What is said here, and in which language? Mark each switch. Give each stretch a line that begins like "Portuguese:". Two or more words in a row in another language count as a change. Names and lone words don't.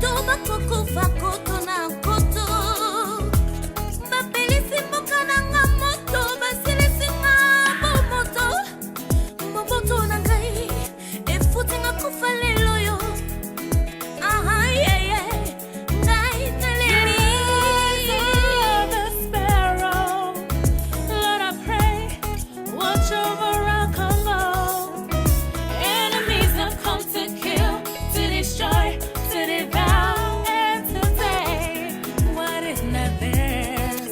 Lingala: bakokufa koto na koto bapelisi mboka nanga moto basilisinga bomoto na ngai efutinga kufa lelo yo ngai naleli
English: the sparrow. Lord, I pray, watch over our Congo. Enemies have come to kill, to destroy, to devour, and to take what is not theirs.